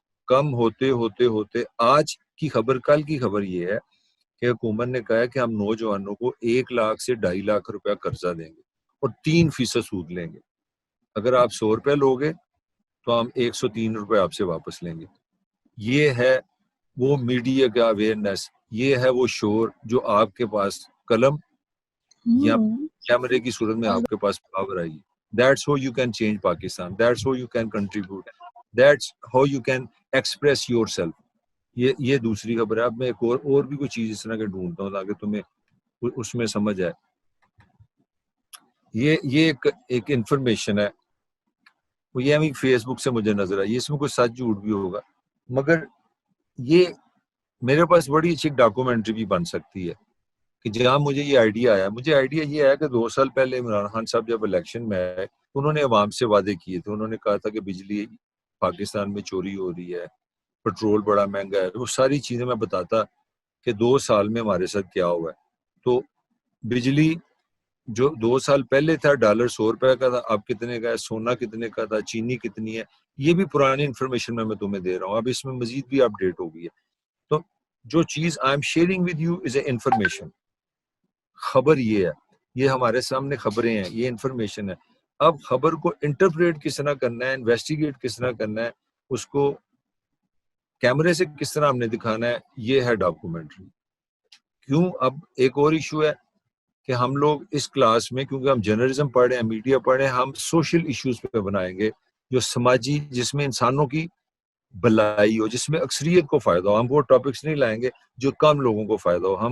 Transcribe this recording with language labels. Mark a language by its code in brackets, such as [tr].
[ur] کم ہوتے ہوتے ہوتے آج کی خبر، کل کی خبر یہ ہے کہ حکومت نے کہا ہے کہ ہم نوجوانوں کو 1 لاکھ سے 2.5 لاکھ روپیہ قرضہ دیں گے اور 3% سود لیں گے. اگر آپ 100 روپے لوگے تو ہم 103 روپے آپ سے واپس لیں گے. یہ ہے وہ میڈیا کا اویئرنیس، یہ ہے وہ شور جو آپ کے پاس قلم یا کیمرے کی صورت میں آپ کے پاس power I. [en] That's how you can change Pakistan. That's how you can contribute. That's how you can express yourself. [ur] یہ دوسری خبر ہے. اب میں ایک اور بھی کوئی چیز اس طرح کے ڈھونڈتا ہوں تاکہ تمہیں اس میں سمجھ آئے. یہ ایک انفارمیشن ہے، وہ یہ بھی فیس بک سے مجھے نظر آئی. اس میں کوئی سچ جھوٹ بھی ہوگا، مگر یہ میرے پاس بڑی اچھی ڈاکومنٹری بھی بن سکتی ہے کہ جہاں مجھے یہ آئیڈیا آیا. مجھے آئیڈیا یہ آیا کہ 2 سال پہلے عمران خان صاحب جب الیکشن میں آئے انہوں نے عوام سے وعدے کیے تھے. انہوں نے کہا تھا کہ بجلی پاکستان میں چوری ہو رہی ہے، پٹرول بڑا مہنگا ہے. وہ ساری چیزیں میں بتاتا کہ 2 سال میں ہمارے ساتھ کیا ہوا ہے. تو بجلی جو 2 سال پہلے تھا $100 100 روپے کا تھا، اب کتنے کا ہے، سونا کتنے کا تھا، چینی کتنی ہے. یہ بھی پرانی انفارمیشن میں تمہیں دے رہا ہوں. اب اس میں مزید بھی اپڈیٹ ہو گئی ہے. تو جو چیز [en] I am sharing with you is a information. [ur] خبر یہ ہے، یہ ہمارے سامنے خبریں ہیں، یہ انفارمیشن ہے. اب خبر کو انٹرپریٹ کس طرح کرنا ہے، انویسٹیگیٹ کس طرح کرنا ہے، اس کو کیمرے سے کس طرح ہم نے دکھانا ہے، یہ ہے ڈاکومنٹری. کیوں؟ اب ایک اور ایشو ہے کہ ہم لوگ اس کلاس میں، کیونکہ ہم جرنلزم پڑھ رہے ہیں، میڈیا پڑھ رہے ہیں، ہم سوشل ایشوز پہ بنائیں گے جو سماجی، جس میں انسانوں کی بھلائی ہو، جس میں اکثریت کو فائدہ ہو. ہم وہ ٹاپکس نہیں لائیں گے جو کم لوگوں کو فائدہ ہو.